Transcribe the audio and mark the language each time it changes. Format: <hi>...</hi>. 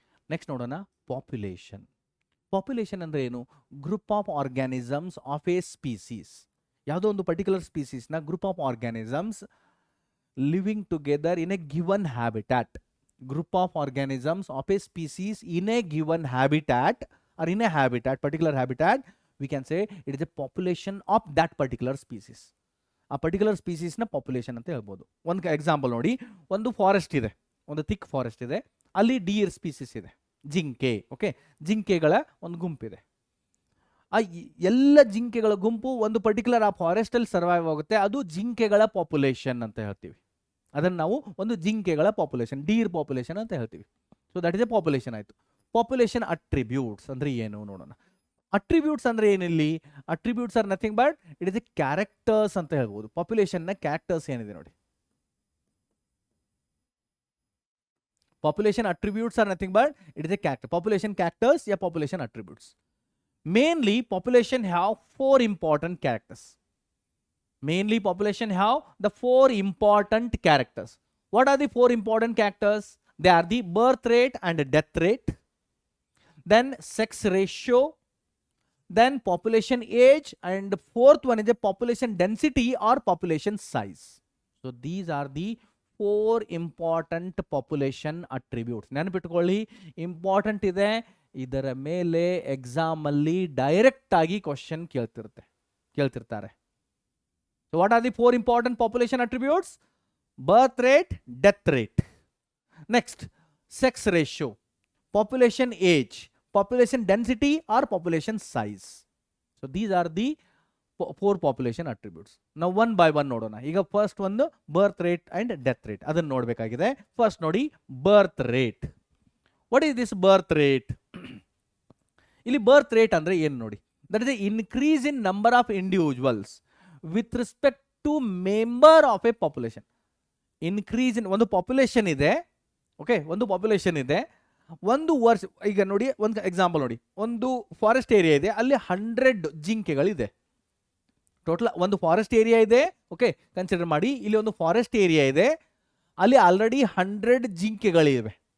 <kn>Next ನೋಡೋಣ population. Population ಅಂದ್ರೆ ಏನು?</kn> <en>Group of organisms of a species.</en> <kn>ಯಾವುದೋ ಒಂದು</kn> <en>Particular ಸ್ಪೀಸೀಸ್ನ group of organisms living together in a given habitat. Group of organisms of a species in a given habitat or in a habitat, particular habitat, we can say it is a population of that particular species.</en> <kn>ಆ particular ಸ್ಪೀಸೀಸ್ನ population ಅಂತ ಹೇಳ್ಬೋದು. ಒಂದು example ನೋಡಿ, ಒಂದು forest ಇದೆ, ಒಂದು thick forest ಇದೆ, ಅಲ್ಲಿ ಡೀರ್ ಸ್ಪೀಸೀಸ್ ಇದೆ, ಜಿಂಕೆ. ಓಕೆ, ಜಿಂಕೆಗಳ ಒಂದು ಗುಂಪಿದೆ. ಆ ಎಲ್ಲ ಜಿಂಕೆಗಳ ಗುಂಪು ಒಂದು ಪರ್ಟಿಕ್ಯುಲರ್ ಆ ಫಾರೆಸ್ಟಲ್ಲಿ ಸರ್ವೈವ್ ಆಗುತ್ತೆ. ಅದು ಜಿಂಕೆಗಳ ಪಾಪ್ಯುಲೇಷನ್ ಅಂತ ಹೇಳ್ತೀವಿ. ಅದನ್ನು ನಾವು ಒಂದು ಜಿಂಕೆಗಳ ಪಾಪ್ಯುಲೇಷನ್, ಡೀರ್ ಪಾಪ್ಯುಲೇಷನ್ ಅಂತ ಹೇಳ್ತೀವಿ.</kn> <en>So that is a population ಆಯಿತು. Population attributes</en> <kn>ಅಂದರೆ ಏನು ನೋಡೋಣ.</kn> <en>attributes</en> <kn>ಅಂದರೆ ಏನಿಲ್ಲಿ?</kn> <en>attributes are nothing but it is a characters</en> <kn>ಅಂತ ಹೇಳ್ಬೋದು. ಪಾಪ್ಯುಲೇಷನ್ನ ಕ್ಯಾರೆಕ್ಟರ್ಸ್ ಏನಿದೆ ನೋಡಿ.</kn> <en>Population attributes are nothing but it is a character. Population characters ಯಾ population attributes. Mainly population have 4 important characters. Mainly population have the 4 important characters. What are the 4 important characters? They are the birth rate and death rate, then sex ratio, then population age, and fourth one is the population density or population size. So these are the 4 important population attributes.</en> <kn>ನೆನಪಿಟ್ಕೊಳ್ಳಿ, important ಇದೆ. ಇದರ ಮೇಲೆ exam ಅಲ್ಲಿ direct ಆಗಿ question ಕೇಳ್ತಿರ್ತಾರೆ.</kn> <en>So what are the 4 important population attributes? Birth rate, death rate. Next, sex ratio, population age, population density or population size. So these are the 4 population attributes. Now one by one</en> <kn>ನೋಡೋಣ. ಈಗ</kn> <en>first ಒಂದು birth rate and death rate</en> <kn>ಅದನ್ನು ನೋಡಬೇಕಾಗಿದೆ.</kn> <en>first</en> <kn>ನೋಡಿ</kn> <en>birth rate. What is this birth rate?</en> <kn>ಇಲ್ಲಿ birth rate ಅಂದ್ರೆ ಏನು ನೋಡಿ.</kn> <en>That is the increase in number of individuals with respect to member of a population. Increase in</en> <kn>ಒಂದು population ಇದೆ. Okay, ಒಂದು ಪಾಪ್ಯುಲೇಷನ್ ಇದೆ. ಒಂದು ವರ್ಷ, ಈಗ ನೋಡಿ ಒಂದು ಎಕ್ಸಾಂಪಲ್ ನೋಡಿ, ಒಂದು ಫಾರೆಸ್ಟ್ ಏರಿಯಾ ಇದೆ, ಅಲ್ಲಿ 100 ಜಿಂಕೆಗಳಿದೆ. ಟೋಟಲ್ ಒಂದು ಫಾರೆಸ್ಟ್ ಏರಿಯಾ ಇದೆ. ಓಕೆ, ಕನ್ಸಿಡರ್ ಮಾಡಿ, ಇಲ್ಲಿ ಒಂದು ಫಾರೆಸ್ಟ್ ಏರಿಯಾ ಇದೆ, ಅಲ್ಲಿ ಆಲ್ರೆಡಿ 100 ಜಿಂಕೆಗಳಿವೆ.</kn>